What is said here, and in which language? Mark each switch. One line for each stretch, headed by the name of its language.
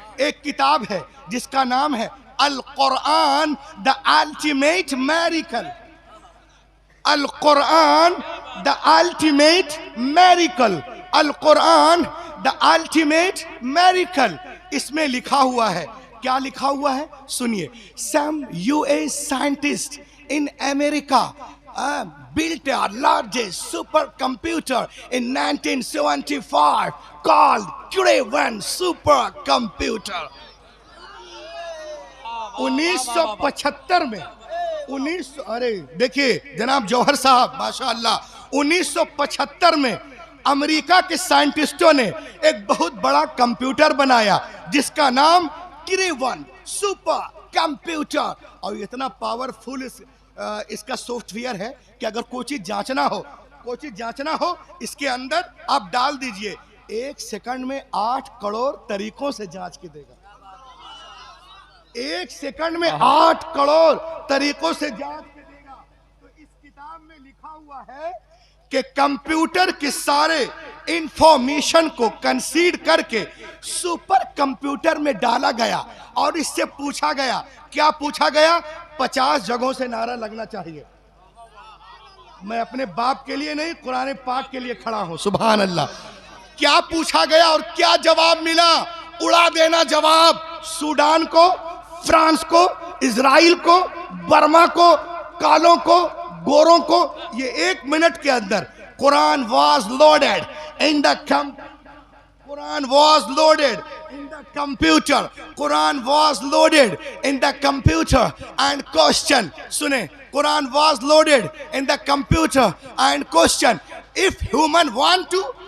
Hindi: एक किताब है जिसका नाम है अल Quran the ultimate miracle, Al Quran the ultimate miracle, Al Quran the ultimate मेरिकल। इसमें लिखा हुआ है, क्या लिखा हुआ है सुनिए।
English: Some US scientist in America built a largest supercomputer in 1975 called Cray-1 supercomputer।
Hindi: 1975 में, अरे देखिए जनाब जौहर साहब माशाअल्लाह, 1975 में अमेरिका के साइंटिस्टों ने एक बहुत बड़ा कंप्यूटर बनाया जिसका नाम Cray-1 सुपर कंप्यूटर। और इतना पावरफुल इसका सॉफ्टवेयर है कि अगर कोई चीज जांचना हो, इसके अंदर आप डाल दीजिए, 1 सेकंड में 8 करोड़ तरीकों से जांच के देगा। 1 सेकंड में 8 करोड़ तरीकों से जांच के देगा। तो इस किताब में लिखा हुआ है कि कंप्यूटर के सारे इंफॉर्मेशन को कंसीड करके सुपर कंप्यूटर में डाला गया और इससे पूछा गया, क्या पूछा गया? 50 जगहों से नारा लगना चाहिए। मैं अपने बाप के लिए नहीं, कुरान पाक के लिए खड़ा हूं। सुभान अल्लाह। क्या पूछा गया और क्या जवाब मिला? उड़ा देना जवाब। सूडान को, फ्रांस को, इजराइल को, बर्मा को, कालों को, गोरों को, ये 1 मिनट के अंदर
English: Quran was loaded in the Quran was loaded in the computer, Quran was loaded in the computer and question,
Hindi: सुने,
English: Quran was loaded in the computer and question, if human want to